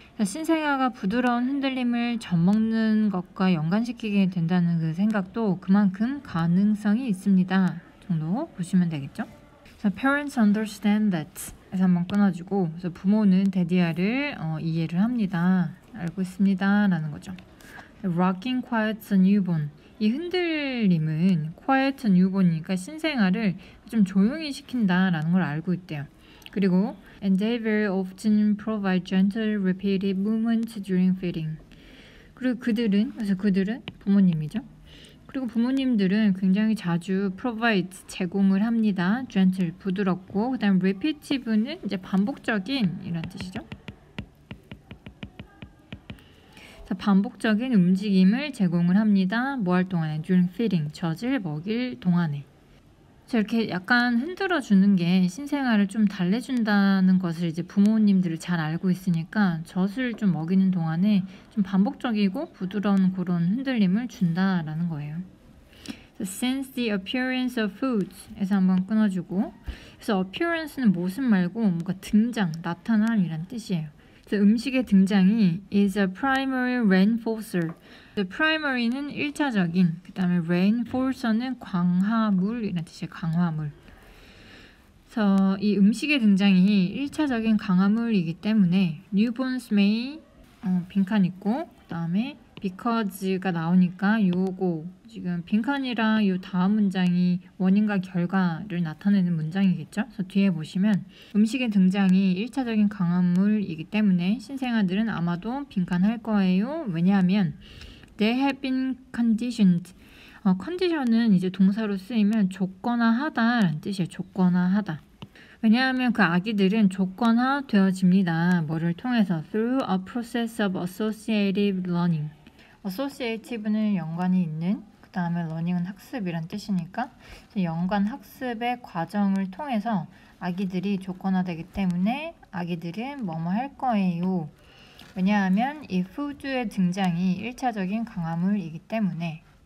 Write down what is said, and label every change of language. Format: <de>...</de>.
<ko>그래서 신생아가 부드러운 흔들림을 젖 먹는 것과 연관시키게 된다는 그 생각도 그만큼 가능성이 있습니다. 정도 보시면 되겠죠.</ko> <en>So parents understand that</en> <ko>그래서 한번 끊어주고, 그래서 부모는 데디아를 이해를 합니다. 알고 있습니다. 라는 거죠.</ko> <en>Rocking quiets a newborn.</en> <ko>이 흔들림은</ko> <en>quiet a newborn</en> <ko>이니까 신생아를 좀 조용히 시킨다라는 걸 알고 있대요. 그리고</ko> <en>and they very often provide gentle repeated movements during feeding.</en> <ko>그리고 그들은 부모님이죠. 그리고 부모님들은 굉장히 자주 provide 제공을 합니다. gentle 부드럽고, 그다음 repetitive는 이제 반복적인 이란 뜻이죠. 반복적인 움직임을 제공을 합니다. 뭐 할 동안에?</ko> <en>during feeding,</en> <ko>젖을 먹일 동안에. 이렇게 약간 흔들어 주는 게 신생아를 좀 달래준다는 것을 이제 부모님들이 잘 알고 있으니까 젖을 좀 먹이는 동안에 좀 반복적이고 부드러운 그런 흔들림을 준다라는 거예요.</ko> <en>Since the appearance of foods</en> <ko>에서 한번 끊어주고, 그래서 appearance는 모습 말고 뭔가 등장, 나타남이란 뜻이에요. 그래서 음식의 등장이</ko> <en>is a primary reinforcer.</en> <ko>primary는 1차적인, 그 다음에 reinforcer는 강화물이라는 뜻이에요. 강화물. 그래서 이 음식의 등장이 1차적인 강화물이기 때문에</ko> <en>newborns may</en> <ko>빈칸 있고, 그 다음에 because가 나오니까 요거 지금 빈칸이랑 요 다음 문장이 원인과 결과를 나타내는 문장이겠죠. 그래서 뒤에 보시면 음식의 등장이 1차적인 강화물이기 때문에 신생아들은 아마도 빈칸할 거예요. 왜냐하면</ko> <en>they have been conditioned.</en> <ko>컨디션은 이제 동사로 쓰이면 조건화하다라는 뜻이에요. 조건화하다. 왜냐하면 그 아기들은 조건화 되어집니다. 뭐를 통해서?</ko> <en>through a process of associative learning.</en> <ko>associative는 연관이 있는, 그 다음에 learning은 학습이란 뜻이니까 연관 학습의 과정을 통해서 아기들이 조건화되기 때문에 아기들은 뭐뭐 할 거예요. 왜냐하면 이 food의 등장이 1차적인 강화물이기 때문에.</ko>